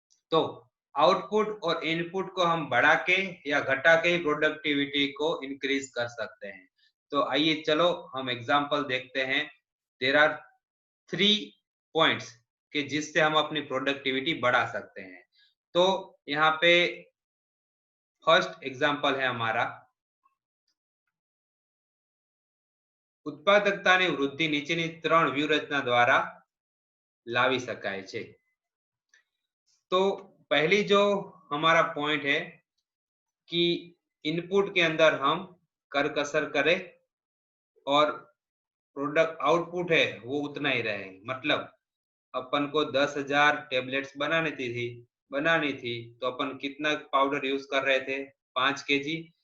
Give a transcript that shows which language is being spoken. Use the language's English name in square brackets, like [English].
[Hindi] तो आउटपुट और इनपुट को हम बढ़ा के या घटा के ही प्रोडक्टिविटी को इंक्रीज कर सकते हैं। तो आइए चलो हम एग्जांपल देखते हैं। [English] there are 3 points [Hindi] कि जिससे हम अपनी प्रोडक्टिविटी बढ़ा सकते हैं। तो यहाँ पे फर्स्ट एग्जांपल है हमारा, [Gujarati] ઉત્પાદકતાની વૃદ્ધિ નીચેની 3 વ્યૂહરચના દ્વારા લાવી શકાય છે। [Hindi] तो पहली जो हमारा पॉइंट है कि इनपुट के अंदर हम करकसर करें और प्रोडक्ट आउटपुट है वो उतना ही रहे। मतलब अपन को 10,000 टेबलेट्स बनानी थी तो अपन कितना पाउडर यूज कर रहे थे, 5 केजी।